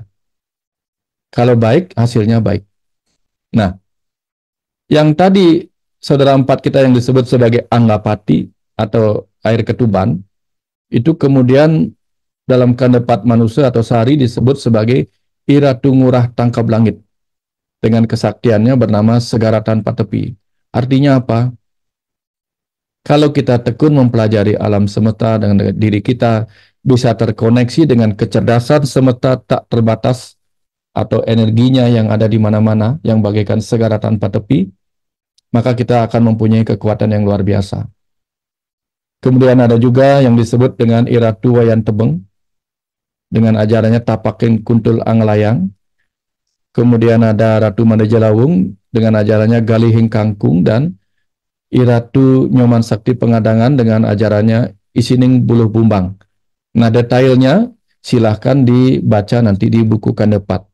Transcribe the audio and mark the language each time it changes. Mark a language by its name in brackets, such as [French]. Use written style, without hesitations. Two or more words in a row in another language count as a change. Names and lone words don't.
[Indonesian] Kalau baik, hasilnya baik. Nah, yang tadi saudara empat kita yang disebut sebagai anggapati atau air ketuban, itu kemudian dalam kanepat manusia atau sari disebut sebagai iratu ngurah tangkap langit. Dengan kesaktiannya bernama segara tanpa tepi. Artinya apa? Kalau kita tekun mempelajari alam semesta dengan diri kita, bisa terkoneksi dengan kecerdasan semesta tak terbatas atau energinya yang ada di mana-mana, yang bagaikan segara tanpa tepi, maka kita akan mempunyai kekuatan yang luar biasa. Kemudian ada juga yang disebut dengan iratu wayan tebeng, dengan ajarannya tapaking kuntul anglayang. Kemudian ada Ratu Mandejalawung dengan ajarannya Galihing Kangkung, dan Iratu Nyoman Sakti Pengadangan dengan ajarannya Isining Buluh Bumbang. Nah, detailnya silahkan dibaca nanti di buku Kanepat.